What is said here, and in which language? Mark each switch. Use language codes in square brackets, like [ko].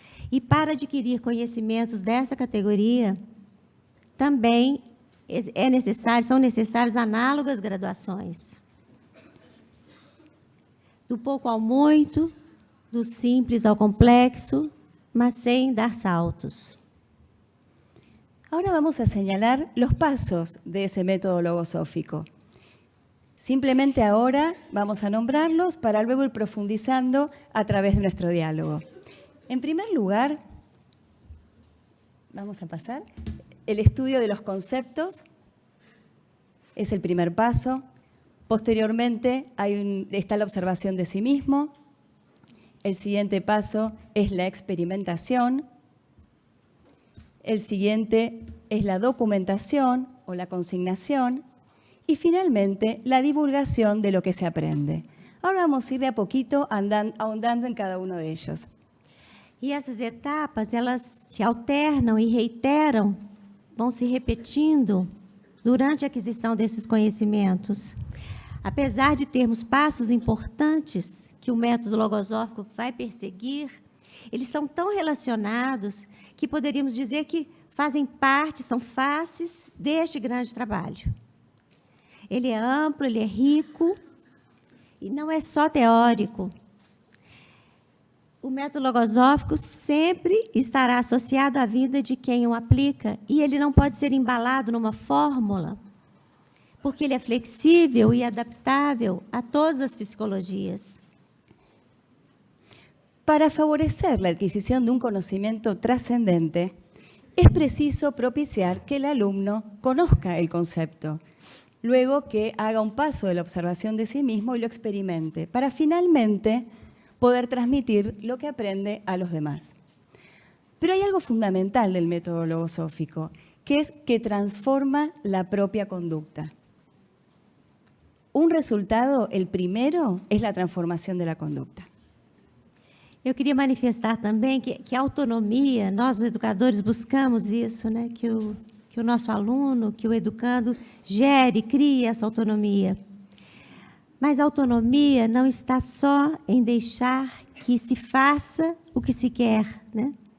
[pt] E para adquirir conhecimentos dessa categoria, também são necessárias análogas graduações. Do pouco ao muito, do simples ao complexo, mas sem dar saltos. [es] Ahora vamos a señalar los pasos de ese método logosófico. Simplemente ahora vamos a nombrarlos para luego ir profundizando a través de nuestro diálogo. En primer lugar, vamos a pasar, el estudio de los conceptos es el primer paso. Posteriormente está la observación de sí mismo. El siguiente paso es la experimentación. El siguiente es la documentación o la consignación. Y finalmente, la divulgación de lo que se aprende. Ahora vamos a ir de a poquito ahondando en cada uno de ellos. [pt] E essas etapas, elas se alternam e reiteram, vão se repetindo durante a aquisição desses conhecimentos. Apesar de termos passos importantes que o método logosófico vai perseguir, eles são tão relacionados que poderíamos dizer que fazem parte, são faces deste grande trabalho. Ele é amplo, ele é rico e não é só teórico. O método logosófico sempre estará associado à vida de quem o aplica e ele não pode ser embalado numa fórmula, porque ele é flexível e adaptável a todas as psicologias. [es] Para favorecer la adquisición de un conocimiento trascendente, es preciso propiciar que el alumno conozca el concepto, luego que haga un paso de la observación de sí mismo y lo experimente, para finalmente poder transmitir lo que aprende a los demás. Pero hay algo fundamental del método logosófico, que es que transforma la propia conducta. Un resultado, el primero, es la transformación de la conducta. [pt] Eu queria manifestar também que a autonomia, nós os educadores buscamos isso, né? Que o nosso aluno, que o educando gere, crie essa autonomia. Mas a autonomia não está só em deixar que se faça o que se quer, né?